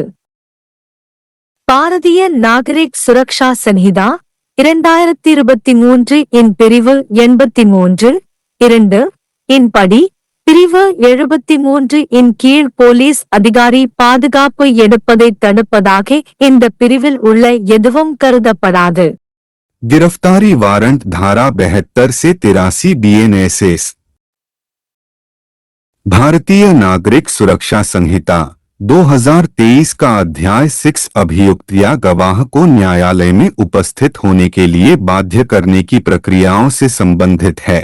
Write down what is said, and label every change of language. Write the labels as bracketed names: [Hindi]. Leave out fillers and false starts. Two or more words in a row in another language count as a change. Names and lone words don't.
[Tamil] பாரதிய நாகரிக் சுரக்ஷா சன்ஹிதா 2023 இன் பிரிவு 83(2) இன் படி பிரிவு 73 இன் கீழ் போலீஸ் அதிகாரி பாதுகாப்பு எடுப்பதை தடுப்பதாக இந்த பிரிவில் உள்ள எதுவும் கருதப்படாது. [Hindi] गिरफ्तारी वारंट धारा 72 से 83 BNSS। भारतीय नागरिक सुरक्षा संहिता 2023 का अध्याय 6 अभियुक्त या गवाह को न्यायालय में उपस्थित होने के लिए बाध्य करने की प्रक्रियाओं से संबंधित है।